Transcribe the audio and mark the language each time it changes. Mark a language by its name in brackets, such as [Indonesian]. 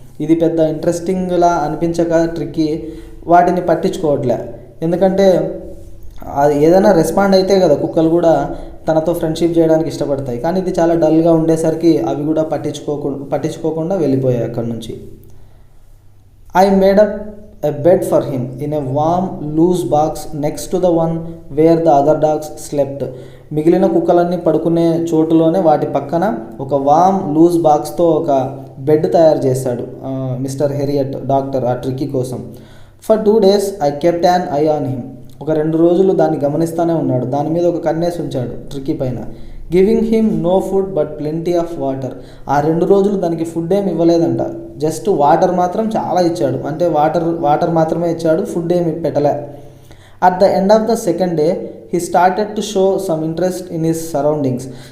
[Telugu] ఇది పెద్ద ఇంట్రెస్టింగ్లా అనిపించక ట్రిక్కీ వాటిని పట్టించుకోవట్లే, ఎందుకంటే అది ఏదైనా రెస్పాండ్ అయితే కదా కుక్కలు కూడా తనతో ఫ్రెండ్షిప్ చేయడానికి ఇష్టపడతాయి. కానీ ఇది చాలా డల్గా ఉండేసరికి అవి కూడా పట్టించుకోకుండా వెళ్ళిపోయాయి అక్కడి నుంచి. [English] I made up a bed for him in a warm, loose box next to the one where the other dogs slept. [Telugu] మిగిలిన కుక్కలన్నీ పడుకునే చోటులోనే వాటి పక్కన ఒక వామ్ లూజ్ బాక్స్తో ఒక బెడ్ తయారు చేశాడు మిస్టర్ హెరియట్ డాక్టర్ ఆ ట్రిక్కీ కోసం. [English] For 2 days I kept an eye on him. [Telugu] ఒక 2 రోజులు దాన్ని గమనిస్తూనే ఉన్నాడు, దాని మీద ఒక కన్నేసి ఉంచాడు ట్రిక్కీ పైన. [English] Giving him no food but plenty of water. [Telugu] ఆ 2 రోజులు దానికి ఫుడ్ ఏమి ఇవ్వలేదంట, జస్ట్ వాటర్ మాత్రం చాలా ఇచ్చాడు, అంటే వాటర్ మాత్రమే ఇచ్చాడు, ఫుడ్ ఏమి పెట్టలే. [English] At the end of the second day he started to show some interest in his surroundings.